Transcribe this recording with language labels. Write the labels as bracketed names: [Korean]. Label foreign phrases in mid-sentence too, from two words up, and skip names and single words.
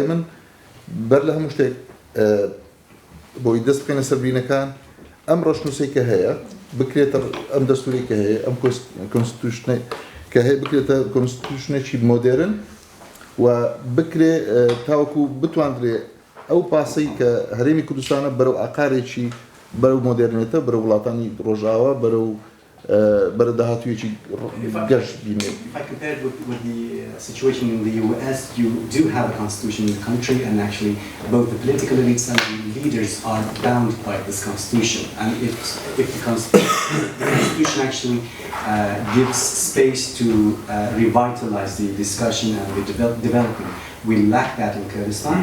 [Central Kurdish] من بەر لە هەموو شتێک بۆی دەست بکەینە سەر بینەکان ئەم ڕەشنووسەی کە هەیە بکرێتە ئەم دەستوری کە هەیە ئەم کۆنستیتوشنەی کە هەیە بکرێتە کۆنستیتوشنێکی مۆدێرن و بکرێ تاوەکو بتوانرێ ئەو پاسەی کە هەرێمی کوردستانە بەرەو ئاقارێکی بەرەو مۆدێرنێتە بەرەو وڵاتانی ڕۆژاوە بەرەو بەرەداهاتوویەکی گەشت بینێت. [English] If I compare it with the situation in the US, you do have a constitution in the country, and actually both the political elites and the leaders are bound by this constitution. And if the constitution actually gives space to revitalize the discussion and the development, we lack that in Kurdistan.